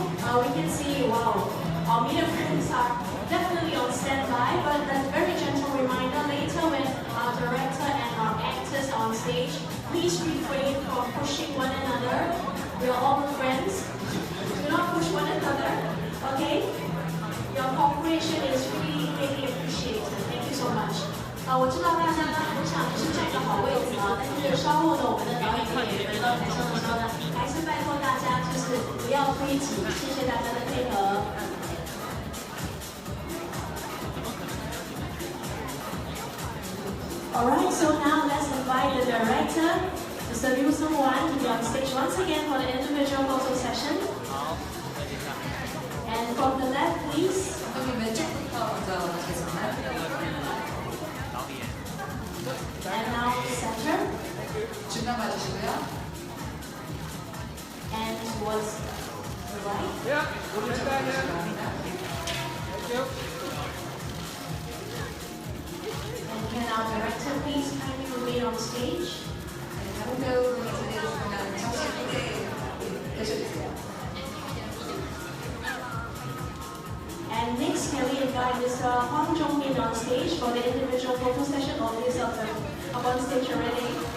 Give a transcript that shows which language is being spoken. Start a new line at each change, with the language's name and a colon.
English: We can see, wow, our media friends are definitely on standby, but a very gentle reminder later when our director and our actors are on stage, please refrain from pushing one another. We are all friends. Do not push one another, okay? Your cooperation is really, really appreciated. Thank you so much.
Chinese: 我知道大家呢很想是占个好位置啊，但是稍后呢，我们的导演也回到台上的时候呢，还是拜托大家就是不要推挤，谢谢大家的配合。
English: Alright, so now let's invite the director, Mr. Liu Sung-wan, to be on stage once again for the individual photo session. And from the left, please.
Korean: 여기 왼쪽부터 먼저 가겠습니다.
English: And now center.
Korean: 중간 봐주시고요.
English: And towards the right.
Korean: Yeah, 오른쪽 가세요.
English: And can our director please kindly remain on stage?
Korean: 다른 배우분이 자리해주시면 잠시 무대에 계셔주세요.
English: And next, can we invite Mr. Hwang Jong-min on stage for the individual photo session? All these are up on stage already.